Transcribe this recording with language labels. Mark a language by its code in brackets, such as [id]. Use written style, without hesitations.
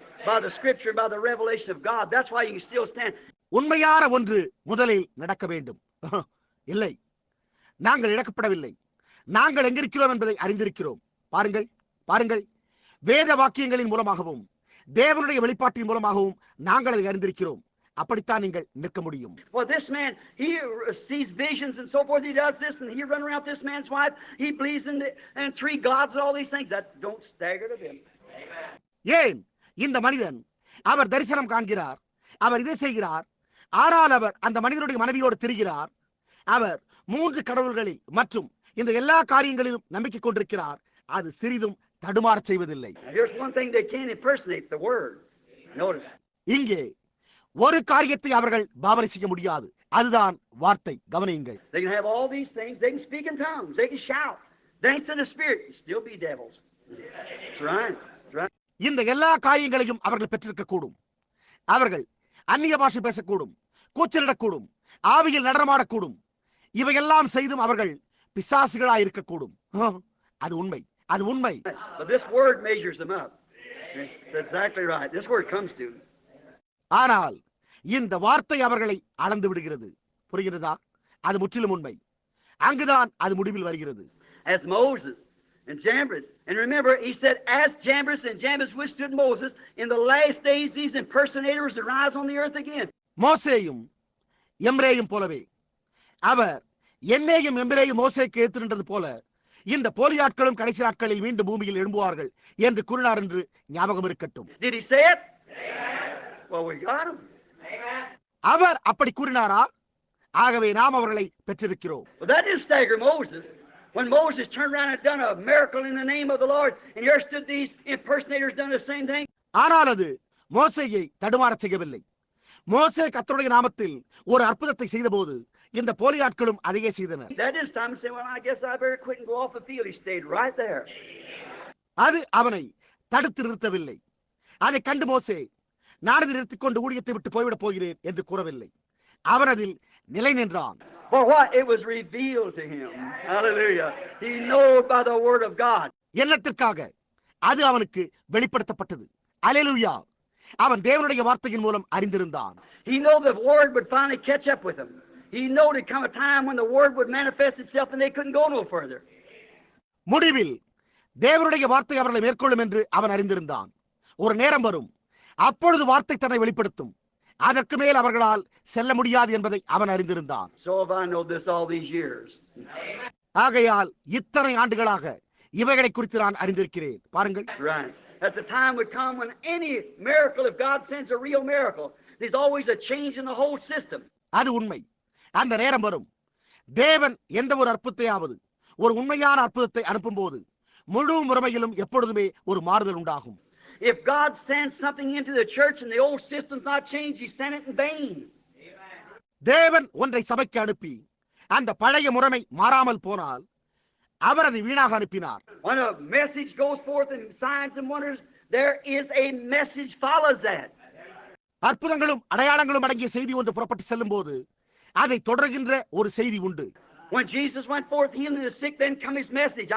[en] By the scripture, by the revelation of God. That's why you can still stand. [ta] உண்மையான ஒன்று முதலில் நடக்க வேண்டும். இல்லை, நாங்கள் இழக்கப்படவில்லை. நாங்கள் எங்கிருக்கிறோம் என்பதை அறிந்திருக்கிறோம். பாருங்கள், பாருங்கள், வேத வாக்கியங்களின் மூலமாகவும் தேவனுடைய வெளிப்பாட்டின் மூலமாகவும் நாங்கள் அதை அறிந்திருக்கிறோம். அப்படித்தான் நீங்கள் நிற்க முடியும். [en] Well, this man, he sees visions and so forth. He does this and he run around this man's wife. He believes in three gods and all these things. That don't stagger to him. [ta] ஏன் இந்த மனிதன் அவர் தரிசனம் காண்கிறார், அவர் இதை செய்கிறார், ஆனால் அவர் அந்த மனிதனுடைய மனைவியோடு திரிகிறார், அவர் 3 கடவுள்களில் மற்றும் இந்த எல்லா காரியங்களிலும் நம்பிக்கை கொண்டிருக்கிறார். அது சிறிதும் தடுமாறச் செய்வதில்லை. [en] Here's one thing they can't impersonate, the word. Notice. [ta] இங்கே ஒரு காரியத்தை அவர்கள் பாவனை செய்ய முடியாது, அதுதான் வார்த்தை. கவனியுங்கள். [en] They can have all these things. They can speak in tongues. They can shout, dance in the spirit, and still be devils. That's right. That's right. [ta] இந்த எல்லா காரியங்களையும் அவர்கள் பெற்றிருக்க கூடும். அவர்கள் அந்நிய பாஷை பேசக்கூடும், கூச்சலிடக்கூடும், ஆவியில் நடனமாடக்கூடும். இவையெல்லாம் செய்தும் அவர்கள் பிசாசுகளாய் இருக்கக்கூடும். அது உண்மை, அது உண்மை. [en] But this word measures them up. That's exactly right. This word comes to. [ta] ஆனால் இந்த வார்த்தை அவர்களை அளந்து விடுகிறது. புரிகிறதா? அது முற்றிலும் உண்மை. அங்குதான் அது முடிவில் வருகிறது. [en] As Moses and Jambres, and remember, he said, as Jambres and Jambres withstood Moses, in the last days these impersonators will rise on the earth again. [ta] மோசேயும் எம்ரேயும் போலவே அவர் என்னையும் எம்பிரேயும் மோசேக்கு எதிர்த்து நின்றது போல இந்த போலியாட்களும் கடைசி நாட்களில் மீண்டும் பூமியில் எழும்புவார்கள் என்று கூறினார் என்று ஞாபகம் இருக்கட்டும். [en] Did he say it? Well, we got him. [ta] அவர் அப்படி கூறினாரா? ஆகவே நாம் அவர்களை பெற்றிருக்கிறோம். [en] Well, that didn't stagger Moses. When Moses turned around and done a miracle in the name of the Lord, and here stood these impersonators done the same thing. [ta] ஆனால் அது மோசேயை தடுமாறச் செய்யவில்லை. மோசே கர்த்தருடைய நாமத்தில் ஒரு அற்புதத்தை செய்தபோது இந்த போலியாட்களும் அதையே செய்தனர். [en] That is time to say, well, I guess I better quit and go off the field. He stayed right there. [ta] அது அவனை தடுத்து நிறுத்தவில்லை. அதை கண்டு மோசே, நான் இதை நிறுத்திக் கொண்டு ஊழியத்தை விட்டு போய்விடப் போகிறேன் என்று கூறவில்லை. அவன் அதில் நிலை நின்றான். [en] For what? It was revealed to him. Hallelujah. He knows by the word of God. [ta] என்னத்திற்காக? அது அவனுக்கு வெளிப்படுத்தப்பட்டது. அல்லேலூயா. அவன் தேவனுடைய வார்த்தையின் மூலம் அறிந்திருந்தான். [en] He knew the word would finally catch up with him. He knew there'd come a time when the word would manifest itself and they couldn't go no further. [ta] முடிவில் தேவனுடைய வார்த்தை அவர்களை மேற்கொள்ளும் என்று அவன் அறிந்திருந்தான். ஒரு நேரம் வரும், அப்பொழுது வார்த்தை தன்னை வெளிப்படுத்தும். அதற்கு மேல் அவர்களால் செல்ல முடியாது என்பதை அவன் அறிந்திருந்தான். [en] So have I known this all these years. [ta] ஆகையால் இத்தனை ஆண்டுகளாக இவைகளை குறித்து நான் அறிந்திருக்கிறேன். பாருங்கள். [en] Right. At the time would come when any miracle, if God sends a real miracle, there's always a change in the whole system. [ta] அது உண்மை. அந்த நேரம் வரும், தேவன் எந்த ஒரு அற்புதத்தையாவது, ஒரு உண்மையான அற்புதத்தை அனுப்பும்போது முழு முறைமையிலும் எப்பொழுதுமே ஒரு மாறுதல் உண்டாகும். [en] If God sends something into the church and the old system's not changed, He sent it in vain. [ta] தேவன் ஒன்றை சபைக்கு அனுப்பி அந்த பழைய முறைமை மாறாமல் போனால் அவர் அதை வீணாக அனுப்பினார். [en] When a message goes forth in signs and wonders, there is a message follows that. [ta] அற்புதங்களும் அடையாளங்களும் அடங்கிய செய்தி ஒன்று புறப்பட்டு செல்லும் போது அதை தொடர்கின்ற ஒரு செய்தி உண்டு. [en] When Jesus went forth healing the sick, then come His message.